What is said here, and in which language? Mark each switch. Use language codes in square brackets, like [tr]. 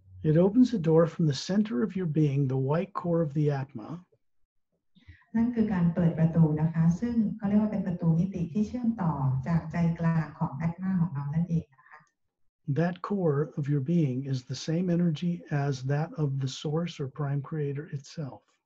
[en] It opens the door from the center of your being, the white core of the Atma. [th] นั่นคือการเปิดประตูนะคะซึ่งเขาเรียกว่าเป็นประตูมิติที่เชื่อมต่อจากใจกลางของแอตมาของเรานั่นเองนะคะ [en] That core of your being is the same energy as that of the source or prime creator itself.